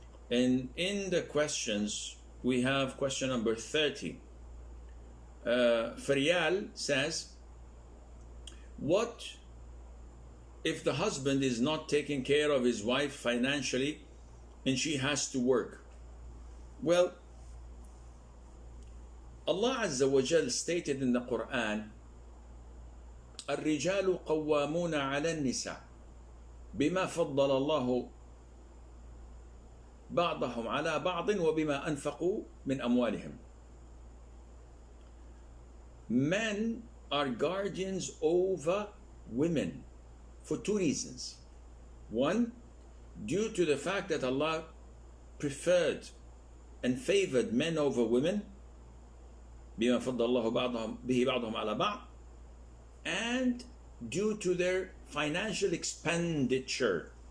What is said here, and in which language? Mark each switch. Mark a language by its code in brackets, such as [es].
[en] And in the questions we have question number 30. Faryal says, what if the husband is not taking care of his wife financially and she has to work? Well, Allah Azza wa Jal stated in the Qur'an, [ar] الرجال قوامون على النساء بما فضل الله بعضهم على بعض وبما أنفقوا من أموالهم. [en] Men are guardians over women for two reasons. One, due to the fact that Allah preferred and favored men over women, [ar] بما فضل الله به بعضهم على بعض, [en] and due to their financial expenditure.